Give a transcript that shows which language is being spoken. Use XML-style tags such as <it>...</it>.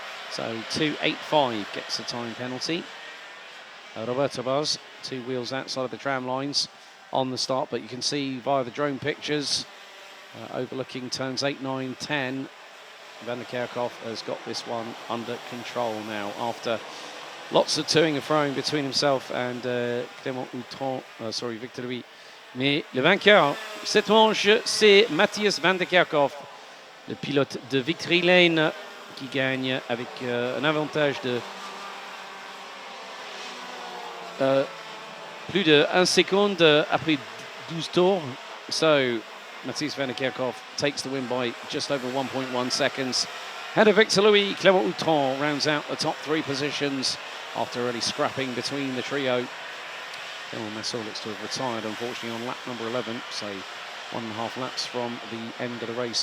<en>So 2:85 gets the time penalty. Roberto Buzz, 2 wheels outside of the tram lines on the start, but you can see via the drone pictures overlooking turns 8, 9, 10, Van der Kerkhoff has got this one under control now after lots of toing and froing between himself and Clément Houton, Victor Louis.</en> <fr>Mais le vainqueur, cette manche, c'est Matthias van der Kerkhoff, le pilote de Victory Lane, qui gagne avec un avantage de plus de 1 seconde après 12 tours.</fr> <en>So Matthias van der Kerkhoff takes the win by just over 1.1 seconds. Ahead of Victor Louis, Clément Houton rounds out the top 3 positions after really scrapping between the trio. Clément Massot looks to have retired, unfortunately, on lap number 11, so 1.5 laps from the end of the race.</en>